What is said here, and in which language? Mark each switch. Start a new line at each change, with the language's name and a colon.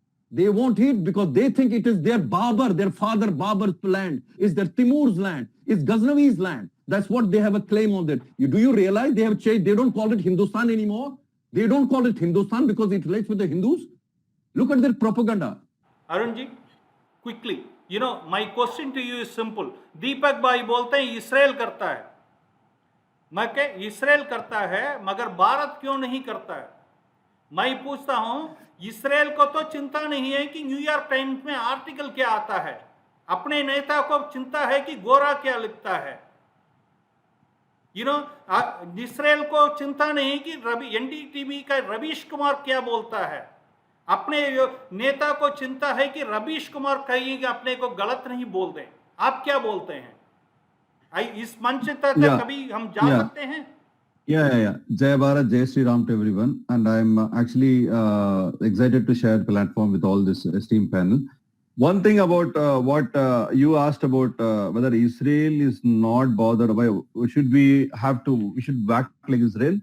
English: They want it because they think it is their Babur, their father Babur's land, is their Timur's land, is Ghaznavi's land. That's what they have a claim on that. Do you realize they have changed? They don't call it Hindustan anymore. They don't call it Hindustan because it relates with the Hindus. Look at their propaganda. Arunji, quickly. You know, my question to you is simple.
Hindi: दीपक भाई बोलते हैं Israel करता है. मैं कह Israel करता है मगर भारत क्यों नहीं करता है? मैं पूछता हूं, इसराइल को तो चिंता नहीं है कि न्यूयॉर्क टाइम्स में आर्टिकल क्या आता है. अपने नेता को चिंता है कि गोरा क्या लिखता है.
English: you know,
Hindi: इसराइल को चिंता नहीं कि एनडीटीवी का रवीश कुमार क्या बोलता है. अपने नेता को चिंता है कि रवीश कुमार कहीं अपने को गलत नहीं बोल दें. आप क्या बोलते हैं? इस मंच तक कभी हम जा सकते हैं?
English: Yeah. Jai Bharat, Jai Sri Ram to everyone. And I'm actually excited to share the platform with all this esteemed panel. One thing about what you asked about whether Israel is not bothered by, should we back like Israel?